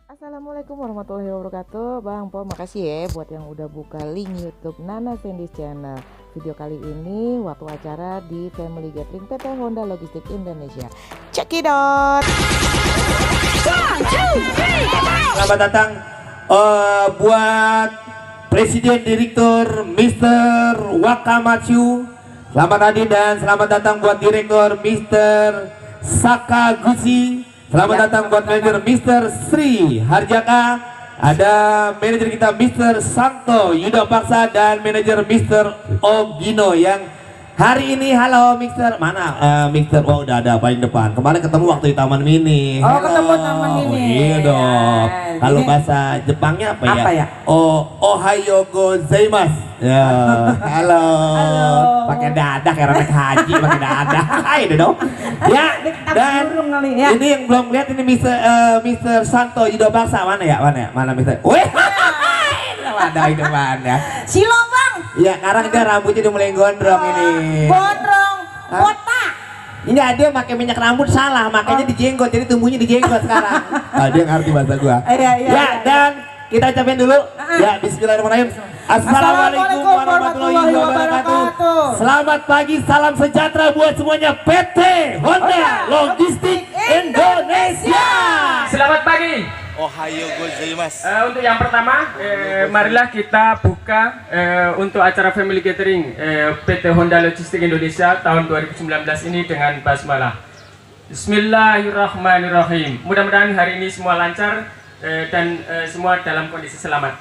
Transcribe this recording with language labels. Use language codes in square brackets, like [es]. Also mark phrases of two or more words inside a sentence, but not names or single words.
[ar] السلام عليكم ورحمة الله وبركاته. [id] Bang Po, makasih ya buat yang udah buka link YouTube Nana Sandy Channel. Video kali ini waktu acara di Family Gathering PT Honda Logistik Indonesia. [en] Check it out. [id] Selamat datang buat Presiden Direktur Mr. Wakamatsu. Selamat hadir dan selamat datang buat Direktur Mr. Sakaguchi. Selamat datang buat manajer Mr. Sri Harjaka. Ada manajer kita Mr. Santo Yuda Paksa dan manajer Mr. Ogino yang hari ini. Halo Mr. Mana Mr. Oh udah ada paling depan. Kemarin ketemu waktu di Taman Mini. Oh, ketemu Taman Mini. Oh, iya dong. Kalau bahasa Jepangnya apa ya? Apa ya? [ja] おはようございます. [id] Ya, halo. Pakai dadah kayak anak haji, pakai dadah. Ayo dong. Ya, dan ini yang belum lihat ini Mr. Santo Yuda Paksa mana ya? Mana Mr. Wih, ada itu mana? Silo bang. Ya, sekarang dia rambutnya udah mulai gondrong ini. Gondrong, botak. Ini dia pakai minyak rambut salah, makanya dijenggot, jadi tumbuhnya dijenggot sekarang. Dia ngerti bahasa gua. Ya, dan kita ucapin dulu. Ya, bismillahirrahmanirrahim. [ar] السلام عليكم ورحمة الله وبركاته. [id] Selamat pagi, salam sejahtera buat semuanya PT Honda Logistik Indonesia. Selamat pagi. [ja] おはようございます. [id] Untuk yang pertama, marilah kita buka untuk acara Family Gathering PT Honda Logistik Indonesia tahun 2019 ini dengan basmalah. Bismillahirrahmanirrahim. Mudah-mudahan hari ini semua lancar dan semua dalam kondisi selamat.